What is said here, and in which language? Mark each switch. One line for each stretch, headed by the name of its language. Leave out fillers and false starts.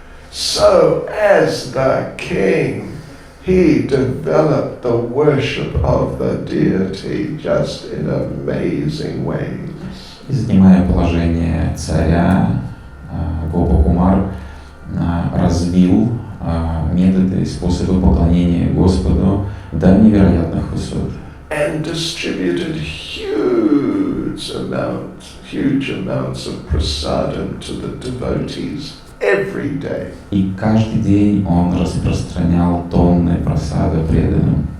English: So, as the king, he developed the worship of the deity just in amazing ways.
Russian: И занимая положение царя, Гопа-кумар развил методы и способы поклонения Господу до невероятных высот.
English: And distributed huge amounts of prasadam to the devotees every day.
Russian: И каждый день он распространял тонны просады преданным.